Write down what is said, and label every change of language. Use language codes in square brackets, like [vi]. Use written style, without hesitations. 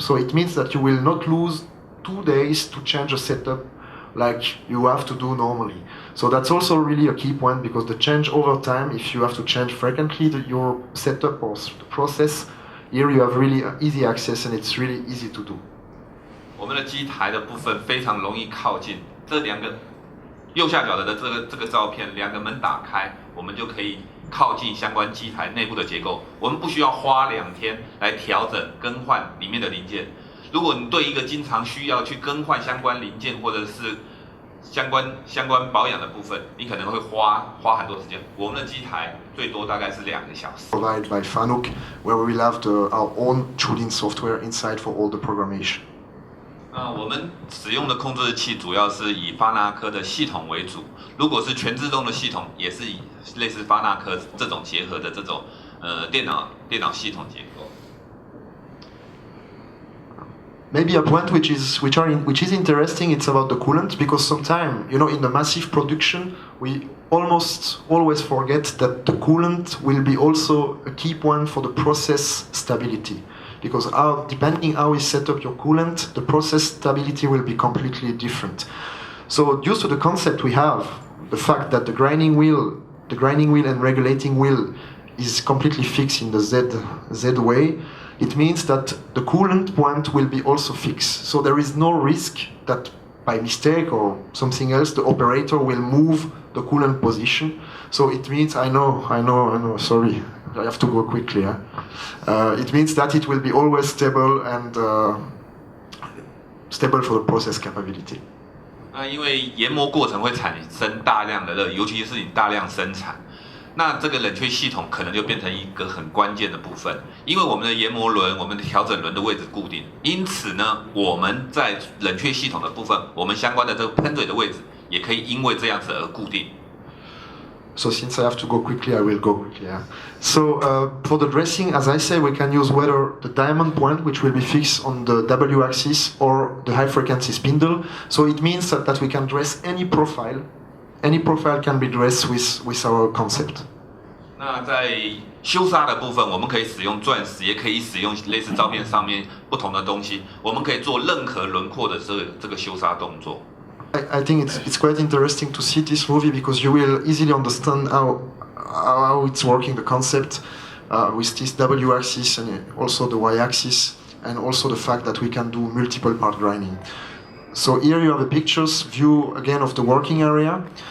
[en] So it means that you will not lose 2 days to change a setup like you have to do normally. So that's also really a key point, because the change over time, if you have to change frequently your setup or the process, here you have really easy access and it's really easy to do. [zh] 我们的机台的部分非常容易靠近，这两个右下角的这个照片，两个门打开，我们就可以靠近相关机台内部的结构。我们不需要花2天来调整更换里面的零件。如果你对一个经常需要去更换相关零件或者是相关保养的部分，你可能会花很多时间。我们的机台最多大概是2个小时。 [en] Provided by Fanuc, where we will have our own tooling software inside for all the programmation. [zh] 我们使用的控制器主要是以发那科的系统为主，如果是全自动的系统，也是以类似发那科这种结合的这种电脑系统结构。 [en] Maybe a point which is interesting, it's about the coolant, because sometimes, in the massive production, we almost always forget that the coolant will be also a key point for the process stability. Because depending how you set up your coolant, the process stability will be completely different. So due to the concept we have, the fact that the grinding wheel and regulating wheel is completely fixed in the Z way, it means that the coolant point will be also fixed. So there is no risk that by mistake or something else, the operator will move the coolant position. So it means, I know, sorry, I have to go quickly. It means that it will be always stable and stable for the process capability. [zh] 因为研磨过程会产生大量的热，尤其是你大量生产，那这个冷却系统可能就变成一个很关键的部分。因为我们的研磨轮、我们的调整轮的位置固定，因此呢，我们在冷却系统的部分，我们相关的这个喷嘴的位置也可以因为这样子而固定。 [en] So since I have to go quickly, I will go quickly. So for the dressing, as I say, we can use whether the diamond point, which will be fixed on the W axis, or the high frequency spindle. So it means that we can dress any profile. Any profile can be dressed with our concept. [zh] 那在修砂的部分，我们可以使用钻石，也可以使用类似照片上面不同的东西。我们可以做任何轮廓的这个修砂动作。 [en] I think it's quite interesting to see this movie, because you will easily understand how it's working, the concept with this W axis and also the Y axis, and also the fact that we can do multiple part grinding. So here you have a pictures view again of the working area.